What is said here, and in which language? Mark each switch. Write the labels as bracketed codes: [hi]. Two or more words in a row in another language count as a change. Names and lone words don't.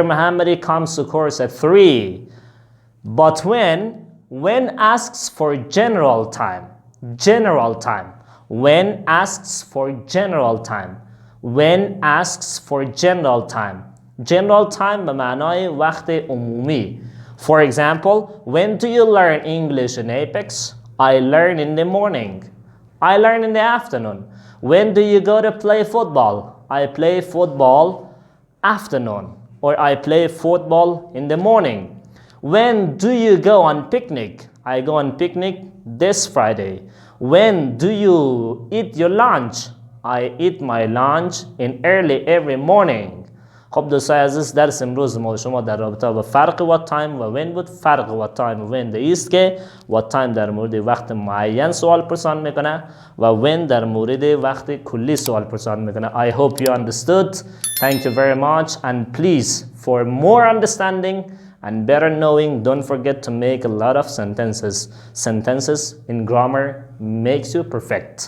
[en] Muhammad comes to course at 3. But when asks for general time. When asks for general time. When asks for general time. General time [fa] به معنای وقت عمومی. [en] For example, when do you learn English in Apex? I learn in the morning. I learn in the afternoon. When do you go to play football? I play football afternoon. Or I play football in the morning. When do you go on picnic? I go on picnic this Friday. When do you eat your lunch? I eat my lunch in early every morning. [fa] خب دوستای عزیز، درس امروز ما و شما در رابطه با فرق [en] what time [fa] و when بود. فرق [en] what time [fa] و when ده است که [en] what time [fa] در مورد وقت معین سوال پرسان میکنه و when در مورد وقت کلی سوال پرسان میکنه. [en] I hope you understood. Thank you very much, and please, for more understanding and better knowing, don't forget to make a lot of sentences. Sentences in grammar makes you perfect.